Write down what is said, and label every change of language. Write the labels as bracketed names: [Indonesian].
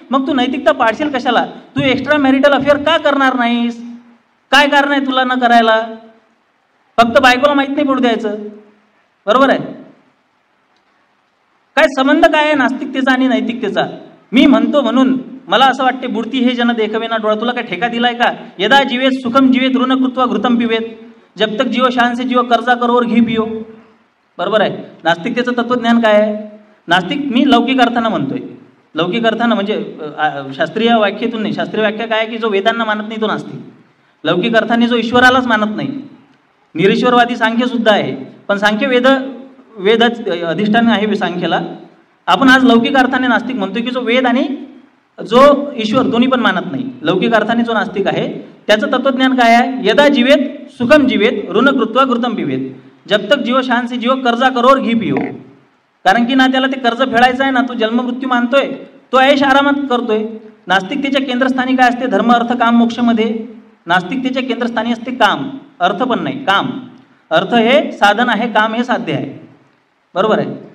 [Marathi] मग तू नैतिकता पाडशील कशाला? तू एक्स्ट्रा मॅरिटल अफेअर का करणार नाहीस? काय कारण आहे तुला न करायला? फक्त बायकोला माहित नाही पडू द्यायचं. बरोबर आहे. काय संबंध काय आहे नास्तिकतेचा आणि नैतिकतेचा? मी म्हणतो म्हणून मला असं वाटते बुडती हे जन देखवे ना डोळा. तुला काय ठेका दिलाय का? [Sanskrit] यदा जीवेत सुखम जीवेत ऋण कृत्वा घृतम पिवेत, [Hindi] जब तक जीव शान से जीव कर्जा करोवर घी पियो. [Marathi] बरोबर आहे. नास्तिकतेचं तत्वज्ञान काय आहे? नास्तिक मी लौकिक अर्थानं म्हणतोय. लौकिक अर्थानं म्हणजे शास्त्रीय व्याख्येतून नाही. शास्त्रीय व्याख्या काय आहे की जो वेदांना मानत नाही तो नास्तिक. लौकिक अर्थाने जो ईश्वरालाच मानत नाही. निरीश्वरवादी सांख्य सुद्धा आहे, पण सांख्य वेदच अधिष्ठान आहे सांख्याला. आपण आज लौकिक अर्थाने नास्तिक म्हणतोय की जो वेद आणि जो ईश्वर दोन्ही पण मानत नाही. लौकिक अर्थाने जो नास्तिक आहे त्याचं तत्वज्ञान काय आहे? [Sanskrit] यदा जीवेत सुखम जीवेत ऋण कृत्वा घृतम पिवेत, [Hindi] जब तक जीव शान से जीव कर्जा करोर घी पियो. [Marathi] कारण की ना त्याला ते कर्ज फेडायचं आहे, ना तो जन्ममृत्यू मानतोय, तो ऐश आरामात करतोय. नास्तिकतेच्या केंद्रस्थानी काय असते? धर्म अर्थ काम मोक्षमध्ये नास्तिकतेच्या केंद्रस्थानी असते काम, अर्थ पण नाही, काम. अर्थ हे साधन आहे, काम हे साध्य आहे, बरोबर आहे.